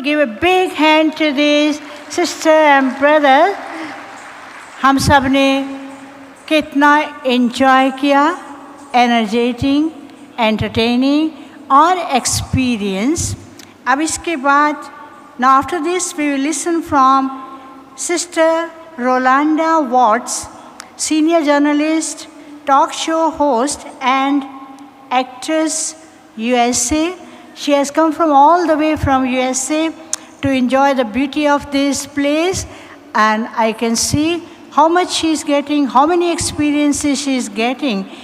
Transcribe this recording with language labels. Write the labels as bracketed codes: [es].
[en] Give a big hand to these sister and brother. [hi] हम सब ने कितना enjoy किया, energetic, entertaining और experience. अब इसके बाद, [en] now after this we will listen from Sister Rolanda Watts, senior journalist, talk show host and actress, USA. She has come from all the way from USA to enjoy the beauty of this place, and I can see how much she is getting, how many experiences she is getting.